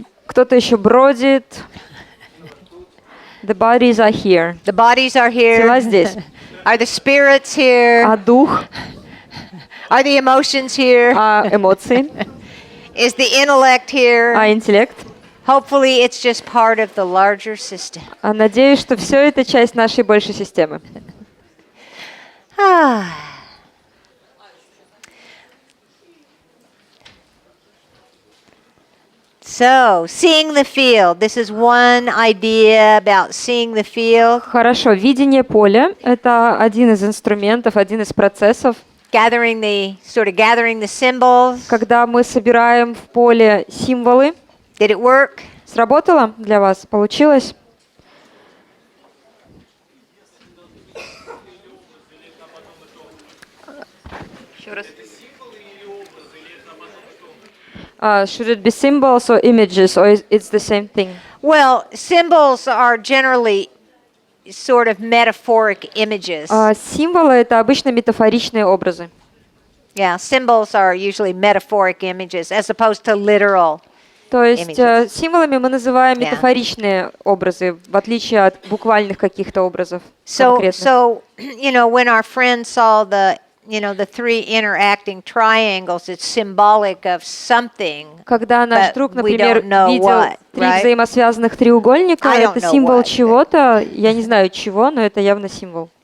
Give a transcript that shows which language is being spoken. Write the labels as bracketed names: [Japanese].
[Russian] Кто-то еще бродит. [English] The bodies are here. The bodies are [Russian] Тела [English] here. [Russian] здесь. [English] Are the spirits here? [Russian] А дух? [English] Are the emotions here? [Russian] А эмоции? [English] Is the intellect here? [Russian] А интеллект? [English] Hopefully it's just part of the larger system. [Russian] А надеюсь, что все это часть нашей большей системы. [English] So, seeing the field. This is one idea about seeing the field. [Russian] Хорошо, видение поля – это один из инструментов, один из процессов. [English] Gathering the symbols. [Russian] Когда мы собираем в поле символы. [English] Did it work? [Russian] Сработало для вас? Получилось? Еще раз. [English] Should it be symbols or images, or it's the same thing? Well, symbols are generally sort of metaphoric images. [Russian] Символы – это обычно метафоричные образы. [English] Yeah, symbols are usually metaphoric images as opposed to literal. [Russian] То есть символами мы называем метафоричные образы, в отличие от буквальных каких-то образов конкретных. [English] So, when our friend saw the three interacting triangles, it's symbolic of something. [Russian] Когда наш друг, например, видел три взаимосвязанных треугольника, это символ чего-то, я не знаю чего, но это явно символ.